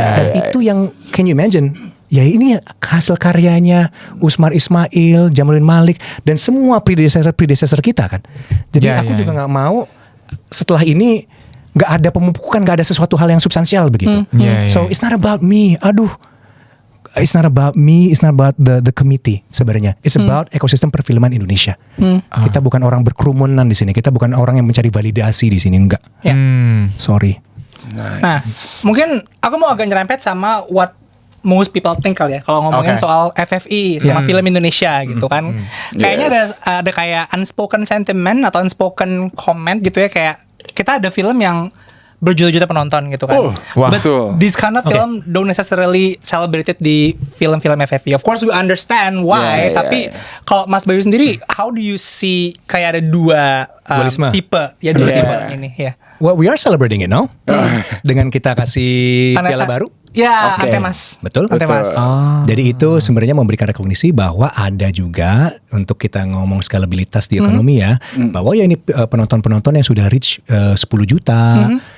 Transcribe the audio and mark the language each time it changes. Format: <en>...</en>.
<id>Dan itu yang</id> <en>can you imagine?</en> <id>Ya ini hasil karyanya Usmar Ismail, Jamaluddin Malik dan semua predecessor kita kan. Jadi aku juga nggak mau setelah ini nggak ada pemupukan, nggak ada sesuatu hal yang substansial begitu.</id> <en>So it's not about me. It's not about me, it's not about the committee</en> <id>sebenarnya.</id> <en>It's about</en> <id>ekosistem perfilman Indonesia. Kita bukan orang berkerumunan di sini. Kita bukan orang yang mencari validasi di sini, enggak. Sorry. Nah, mungkin aku mau agak nyerempet sama</id> <en>what most people think</en> <id>kali ya. Kalau ngomongin soal FFI sama film Indonesia gitu kan. Kayaknya ada kayak unspoken sentiment atau unspoken comment gitu ya, kayak kita ada film yang berjuta-juta penonton gitu kan.</id> <en>But this kind of film don't necessarily celebrated</en> <id>di film-film FFI.</id> <en>Of course we understand why,</en> <id>tapi kalau Mas Bayu sendiri,</id> <en>how do you see</en> <id>kayak ada dua tipe dua tipe ini ya?</id> <en>Well, we are celebrating it, no?</en> <id>Dengan kita kasih piala baru. Ya, Antemas. Betul. Antemas. Jadi itu sebenarnya memberikan rekognisi bahwa ada juga untuk kita ngomong skalabilitas di ekonomi ya, bahwa ya ini penonton-penonton yang sudah reach 10 juta.</id>